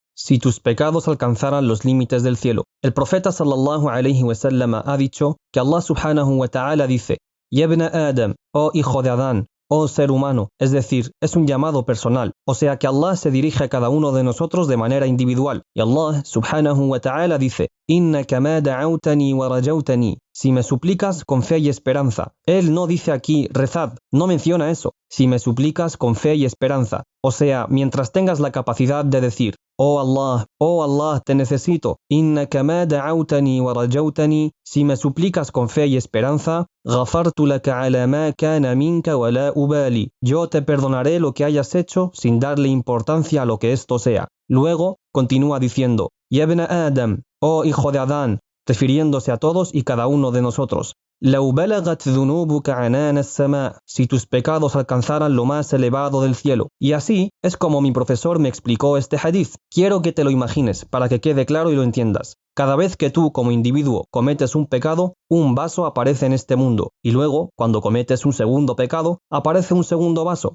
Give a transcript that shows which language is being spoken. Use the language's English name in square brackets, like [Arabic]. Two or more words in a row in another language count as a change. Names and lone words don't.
[Spanish] si tus pecados alcanzaran los límites del cielo. El profeta [Arabic] صلى الله عليه وسلم [Spanish] ha dicho que [Arabic] الله سبحانه وتعالى [Spanish] dice: [Arabic] يا ابن آدم, [Spanish] oh hijo de Adán, oh ser humano, es decir, es un llamado personal, o sea que Allah se dirige a cada uno de nosotros de manera individual. [Arabic] Y الله سبحانه وتعالى dice: إنك ما دعوتني و رجوتني, [Spanish] si me suplicas con fe y esperanza. Él no dice aquí rezad, no menciona eso, si me suplicas con fe y esperanza, o sea, mientras tengas la capacidad de decir: oh Allah, te necesito. [Arabic] إنك ما دعوتني و رجوتني, [Spanish] si me suplicas con fe y esperanza, [Arabic] غفرت لك على ما كان منك و لا أبالي, [Spanish] yo te perdonaré lo que hayas hecho sin darle importancia a lo que esto sea. Luego continúa diciendo: [Arabic] يا ابن آدم, [Spanish] oh hijo de Adán, refiriéndose a todos y cada uno de nosotros. [Arabic] لو بلغت ذنوبك عنان السماء, [Spanish] si tus pecados alcanzaran lo más elevado del cielo. Y así es como mi profesor me explicó este hadith. Quiero que te lo imagines para que quede claro y lo entiendas. Cada vez que tú como individuo cometes un pecado, un vaso aparece en este mundo. Y luego, cuando cometes un segundo pecado, aparece un segundo vaso.